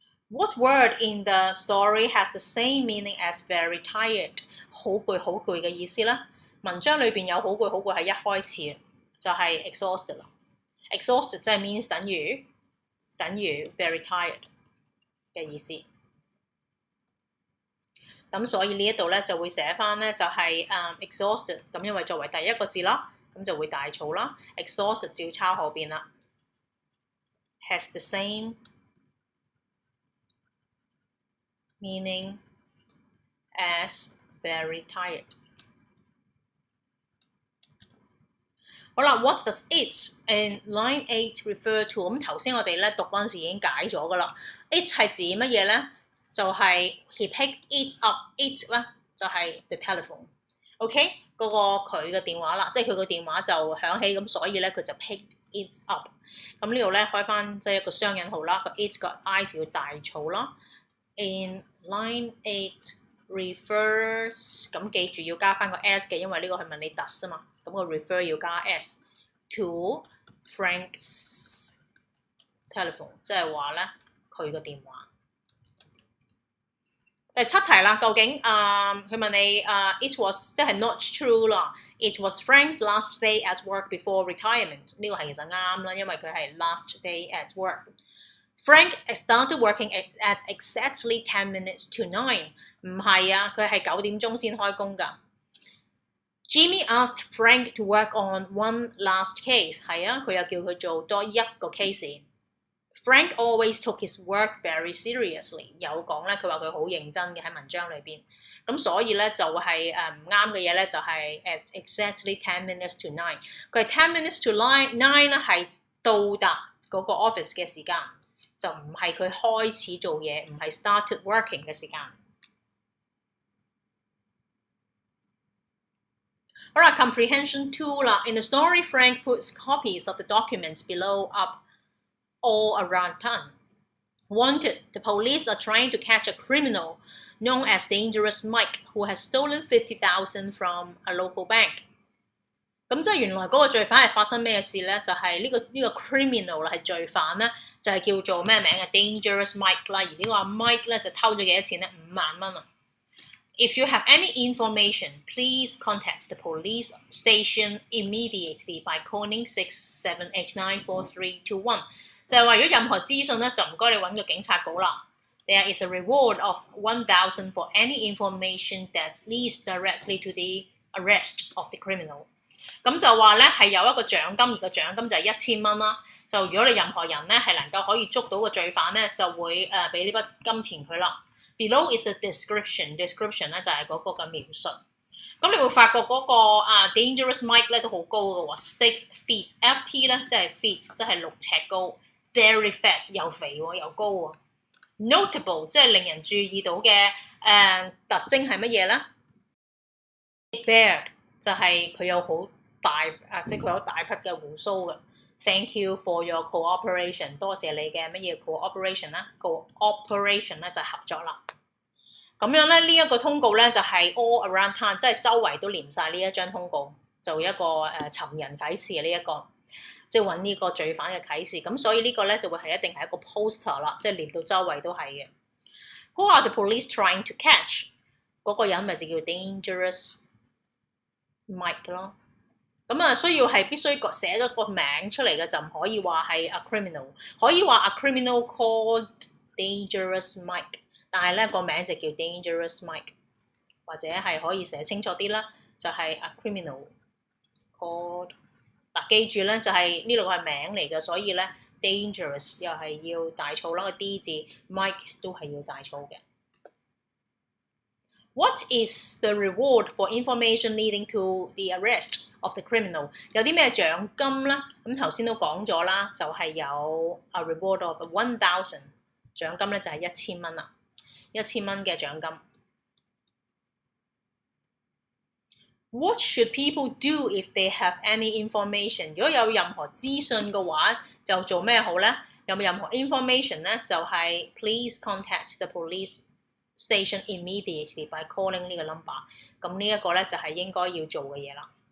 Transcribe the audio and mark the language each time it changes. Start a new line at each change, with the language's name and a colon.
English: What word in the story has the same meaning as very tired？
Cantonese: 好攰嘅意思啦。文章裏邊有好攰係一開始就係 exhausted 啦。 exhausted 即係 means 等於 very tired 嘅意思。咁所以呢一度咧就會寫翻咧就係exhausted， 咁因為作為第一個字啦，咁就會大草啦。 exhausted 照抄後邊啦。
English: Has the same meaning as very tired。好啦 ，What does it in line 8 refer to？
Cantonese: 咁頭先我哋咧讀嗰陣時已經解咗噶啦。 It 係指乜嘢咧？就係
English: he picked it up。
Cantonese: It 咧就係
English: the telephone。
Cantonese: OK， 嗰個佢嘅電話啦，即係佢個電話就響起，咁所以咧佢就
English: picked it up。
Cantonese: 咁呢度咧開翻即係一個雙引號啦，個 it 個 I 就要大草啦。
English: In line 8 refers，
Cantonese: 咁記住要加翻個 s 嘅，因為呢個係問你 does 啊嘛，咁個 refer 要加 s。
English: to Frank's telephone，
Cantonese: 即係話咧佢個電話。第7題啦，究竟佢問你it was 即係 not true 啦 ，
English: it was Frank's last day at work before retirement，
Cantonese: 呢個係其實啱啦，因為佢係
English: last day at work。 Frank started working at exactly 10 minutes to 9，
Cantonese: 唔係啊，佢係9點鐘先開工㗎。
English: Jimmy asked Frank to work on one last case，
Cantonese: 係啊，佢又叫佢做多一個 case。
English: Frank always took his work very seriously，
Cantonese: 有講咧，佢話佢好認真嘅喺文章裏邊，咁所以咧就係唔啱嘅嘢咧就係
English: at exactly 10 minutes to 9，
Cantonese: 佢係10 minutes to 9咧係到達嗰個 office 嘅時間，就唔係佢開始做嘢，唔係
English: started working
Cantonese: 嘅時間。
English: 好啦 ，comprehension 2啦 ，in the story Frank puts copies of the documents below up all around town. Wanted, the police are trying to catch a criminal known as Dangerous Mike, who has stolen 50,000 from a local bank.
Cantonese: 咁即係原來嗰個罪犯係發生咩事咧？就係呢個 criminal 啦，係罪犯咧，就係叫做咩名啊 ？Dangerous Mike 啦，而呢個 Mike 咧就偷咗幾多錢咧？5萬蚊啊！
English: If you have any information, please contact the police station immediately by calling 67894321。
Cantonese: 就係話如果任何資訊咧，就唔該你揾個警察局啦。
English: There is a reward of 1,000 for any information that leads directly to the arrest of the criminal。
Cantonese: 咁就話咧係有一個獎金，而個獎金就係1000蚊啦。就如果你任何人咧係能夠可以捉到個罪犯咧，就會俾呢筆金錢佢啦。
English: Below is a description
Cantonese: 咧就係嗰個嘅描述。咁你會發覺嗰個Dangerous Mike 咧都好高嘅喎，6 feet。FT 咧即係 feet， 即係6尺高。
English: Very fat
Cantonese: 又肥喎又高喎。Notable 即係令人注意到嘅特徵係乜嘢咧 ？Beard 就係佢有好大即係佢有大匹嘅胡鬚嘅。
English: Thank you for your cooperation，
Cantonese: 多謝你嘅乜嘢 cooperation 啦 ？cooperation 咧就係合作啦。咁樣咧呢一個通告咧就係
English: all around town，
Cantonese: 即係周圍都連晒呢一張通告，就一個尋人啟事呢一個。即係揾呢個罪犯嘅啟示，咁所以呢個咧就會係一定係一個 poster 啦，即係連到周圍都係嘅。
English: Who are the police trying to catch？
Cantonese: 嗰個人咪就叫 Dangerous Mike 咯。咁需要係必須寫咗個名出嚟嘅，就唔可以話係 a criminal， 可以話
English: a criminal called Dangerous Mike，
Cantonese: 但係咧個名就叫 Dangerous Mike， 或者係可以寫清楚啲啦，就係 a criminal called。記住咧，就係呢度係名嚟嘅，所以咧 dangerous 又係要大草啦，個 D 字 Mike 都係要大草嘅。
English: What is the reward for information leading to the arrest of the criminal？
Cantonese: 有啲咩獎金咧？咁頭先都講咗啦，就係有
English: a reward of 1,000，
Cantonese: 獎金咧就係1000蚊啦，1000蚊嘅獎金。
English: What should people do if they have any information？
Cantonese: 如果有任何資訊嘅話，就做咩好咧？有冇任何 information 咧？
English: 就係 please contact the police station immediately by calling
Cantonese: 呢個
English: number。
Cantonese: 咁呢一個咧就係應該要做嘅嘢啦。